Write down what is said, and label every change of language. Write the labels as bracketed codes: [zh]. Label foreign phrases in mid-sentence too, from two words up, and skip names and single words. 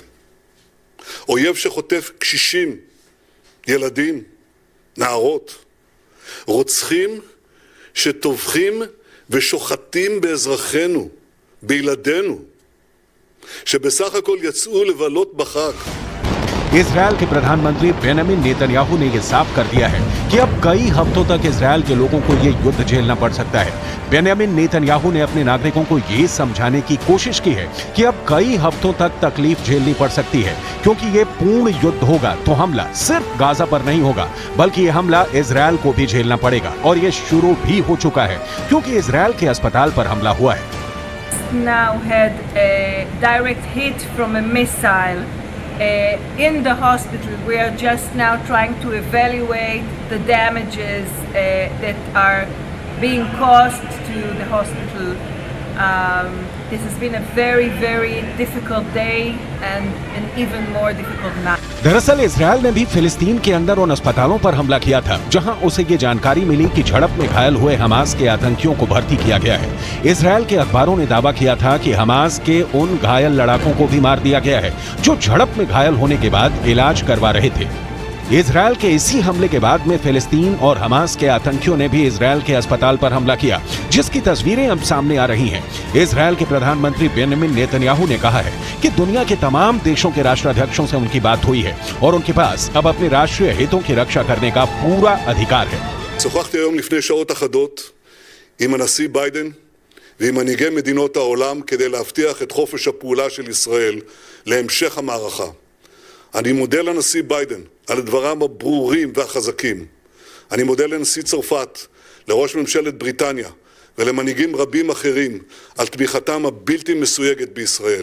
[he] אויב שחוטף קשישים, ילדים, נערות. רוצחים שטובחים ושוחטים באזרחינו, בילדינו, שבסך הכל יצאו לבלות בחג. [hi] इजरायल के प्रधानमंत्री बेन्यामिन नेतन्याहू ने यह साफ कर दिया है कि अब कई हफ्तों तक इजरायल के लोगों को यह युद्ध झेलना पड़ सकता है। बेन्यामिन नेतन्याहू ने अपने नागरिकों को यह समझाने की कोशिश की है कि अब कई हफ्तों तक तकलीफ झेलनी पड़ सकती है, क्योंकि ये पूर्ण युद्ध होगा तो हमला सिर्फ गाजा पर नहीं होगा, बल्कि यह हमला इजरायल को भी झेलना पड़ेगा। और ये शुरू भी हो चुका है, क्योंकि इजरायल के अस्पताल पर हमला हुआ है। [en] Now had a direct hit from a missile in the hospital. We are just now trying to evaluate the damages that are being caused to the hospital. This has been a very, very difficult day and an even more difficult night. [hi] दरअसल इजरायल ने भी फिलिस्तीन के अंदर उन अस्पतालों पर हमला किया था जहां उसे ये जानकारी मिली कि झड़प में घायल हुए हमास के आतंकियों को भर्ती किया गया है। इजरायल के अखबारों ने दावा किया था कि हमास के उन घायल लड़ाकों को भी मार दिया गया है जो झड़प में घायल होने के बाद इलाज करवा रहे थे। इजरायल के इसी हमले के बाद में फिलिस्तीन और हमास के आतंकियों ने भी इजरायल के अस्पताल पर हमला किया, जिसकी तस्वीरें अब सामने आ रही हैं। इजरायल के प्रधानमंत्री बेन्यामिन नेतन्याहू ने कहा है कि दुनिया के तमाम देशों के राष्ट्राध्यक्षों से उनकी बात हुई है और उनके पास अब अपने राष्ट्रीय हितों की रक्षा करने का पूरा अधिकार है। [he] שוחחתי היום לפני שעות אחדות עם הנשיא ביידן ועם מנהיגי מדינות העולם כדי להבטיח את חופש הפעולה של ישראל להמשך המערכה. אני מודה לנשיא ביידן על דבריו הברורים והחזקים. אני מודה לנשיא צרפת, לראש ממשלת בריטניה ולמנהיגים רבים אחרים על תמיכתם הבלתי מסויגת בישראל.